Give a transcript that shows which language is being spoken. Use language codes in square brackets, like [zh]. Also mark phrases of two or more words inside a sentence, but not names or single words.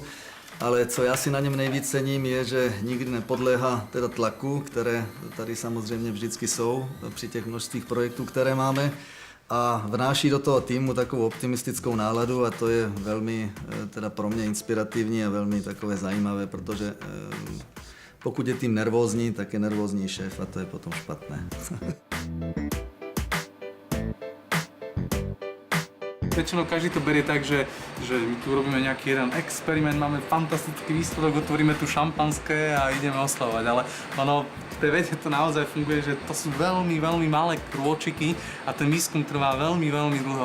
[cs] Ale co já si na něm nejvíc cením, je, že nikdy nepodléhá teda tlaku, které tady samozřejmě vždycky jsou při těch množstvích projektů, které máme. A vnáší do toho týmu takovou optimistickou náladu a to je velmi teda pro mě inspirativní a velmi takové zajímavé, protože pokud je tým nervózní, tak je nervózní šéf a to je potom špatné. [sk] väčšinou každý to berie tak, že my tu robíme nejaký jeden experiment, máme fantastický výsledok, otvoríme tu šampanské a ideme oslavovať, ale ono v tej vede to naozaj funguje, že to sú veľmi, veľmi malé krôčiky a ten výskum trvá veľmi, veľmi dlho.